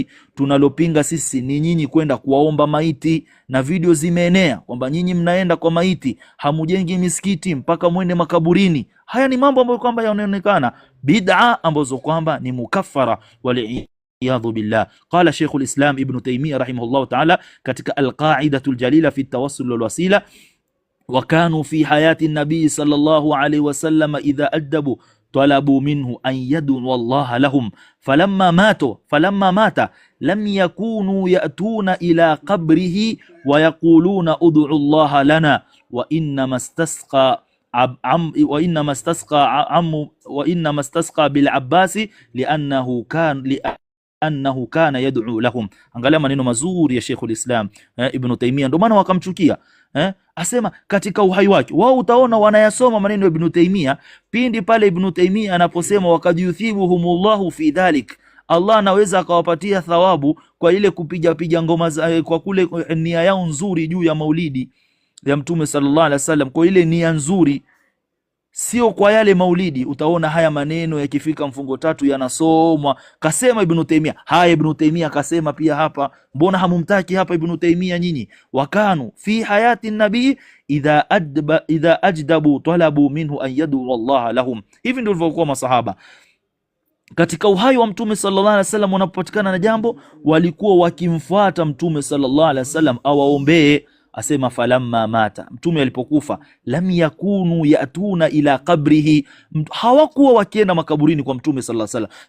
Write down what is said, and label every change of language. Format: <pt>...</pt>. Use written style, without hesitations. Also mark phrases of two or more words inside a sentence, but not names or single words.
<sw>Tunalopinga sisi ni nyinyi kwenda kuwaomba maiti, na video zimeenea kwamba nyinyi mnaenda kwa maiti, hamujengi misikiti mpaka mwende makaburini. Haya ni mambo ambayo kwamba yanaonekana bid'a ambazo kwamba ni mukaffara</sw> <ar>والعياذ بالله. قال شيخ الإسلام ابن تيمية رحمه الله تعالى katika Al-Qa'idatul Jalila fi at-tawassul والوسيلة، وكانوا في حياة النبي صلى الله عليه وسلم إذا أجدبوا طلبوا منه أن يدعو الله لهم فلما مات لم يكونوا يأتون إلى قبره ويقولون ادعوا الله لنا وإنما استسقى بالعباس لأنه كان يدعو لهم.</ar> <sw>Angalia maneno mazuri ya Sheikhul Islam Ibn Taymiyyah, ndio maana wakamchukia. Asema katika uhai wake wao, utaona wanayasoma maneno ya Ibn Taymiyyah pindi pale Ibn Taymiyyah anaposema</sw> <ar>وقد يثيبهم الله في ذلك,</ar> <sw>Allah anaweza akawapatia thawabu kwa ile kupiga ngoma kwa kule nia yao nzuri juu ya maulidi ya mtume</sw> <ar>صلى الله عليه وسلم,</ar> <sw>kwa ile nia nzuri, sio kwa yale maulidi. Utaona haya maneno yakifika mfungo tatu yanasomwa, kasema Ibn Taymiyyah. Haya Ibn Taymiyyah kasema pia hapa, mbona hamumtaki hapa Ibn Taymiyyah nyinyi?</sw> <ar>وكانوا في حياة النبي إذا أجدبوا طلبوا منه أن يدعو الله لهم.</ar> <sw>Hivi ndio walivyokuwa masahaba katika uhai wa mtume</sw> <ar>صلى الله عليه وسلم.</ar> <sw>Wanapopatikana na jambo, walikuwa wakimfuata mtume</sw> <ar>صلى الله عليه وسلم</ar> <sw>awaombee. Asema</sw> <ar>فلما مات,</ar> <sw>mtume alipokufa,</sw> <ar>لم يكونوا يأتون إلى قبره,</ar> <sw>hawakuwa wakienda makaburini kwa mtume</sw> <ar>صلى الله عليه وسلم.</ar>